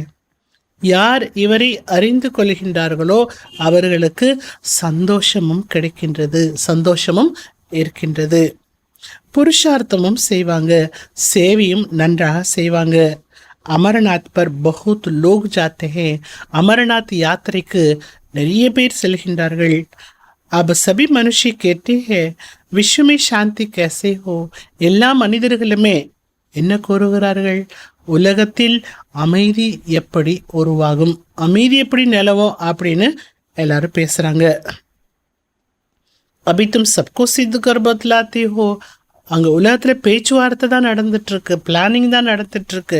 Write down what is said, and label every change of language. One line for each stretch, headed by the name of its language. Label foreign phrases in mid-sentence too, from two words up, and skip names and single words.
Tamil: யார் இவரை அறிந்து கொள்கின்றார்களோ அவர்களுக்கு சந்தோஷமும் கிடைக்கின்றது, சந்தோஷமும் இருக்கின்றது. புருஷார்த்தமும் செய்வாங்க, சேவையும் நன்றாக செய்வாங்க.
Hindi: अमरनाथ पर बहुत लोग जाते हैं.
Tamil: அமரநாத் யாத்திரைக்கு நிறைய பேர் செல்கின்றார்கள்.
Hindi: अब सभी मनुष्य कहते हैं विश्व में शांति कैसे हो.
Tamil: எல்லா மனிதர்களுமே என்ன கூறுகிறார்கள்? உலகத்தில் அமைதி எப்படி உருவாகும், அமைதி எப்படி நிலவும் அப்படின்னு எல்லாரும் பேசுறாங்க.
Hindi: अभी तुम सबको सिद्ध कर बतलाती हो.
Tamil: அங்க உலகத்துல பேச்சுவார்த்தை தான் நடந்துட்டு இருக்கு, பிளானிங் தான் நடந்துட்டு இருக்கு.